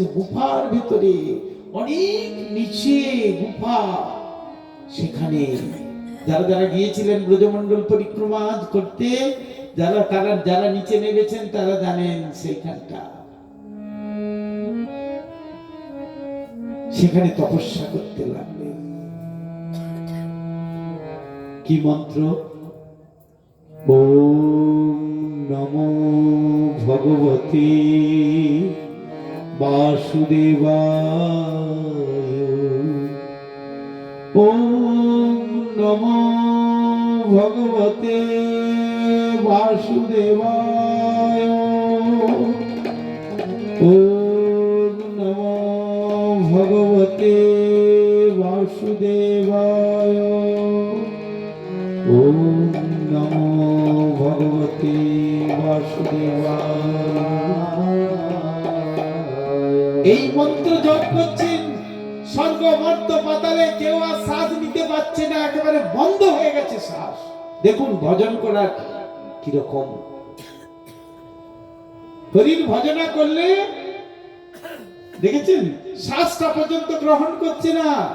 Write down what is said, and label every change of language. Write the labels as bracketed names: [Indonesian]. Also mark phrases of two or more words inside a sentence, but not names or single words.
[Bangla] গুফার ভিতরে, অনেক নিচে গুফা, সেখানে যারা গিয়েছিলেন ব্রজমণ্ডল পরিক্রমা করতে, যারা নিচে নেমেছেন তারা জানেন সেইখানটা। সেখানে তপস্যা করতে লাগলেন। কি মন্ত্র? [Sanskrit] ওম নমো ভগবতে বাসুদেবায়, ওম নমো ভগবতে বাসুদেবায়, ওম নমো ভগবতে বাসুদেবায়, ওম নমো ভগবতে বাসুদেবায়। [Bangla] এই মন্ত্র জপ করছেন। স্বর্গ মর্ত পাতালে কেউ আর শ্বাস নিতে পারছে না, একেবারে বন্ধ হয়ে গেছে শ্বাস। দেখুন ভজন করার কিরকম। হরির ভজনা করলে দেখেছেন শ্বাসটা পর্যন্ত গ্রহণ করছে না।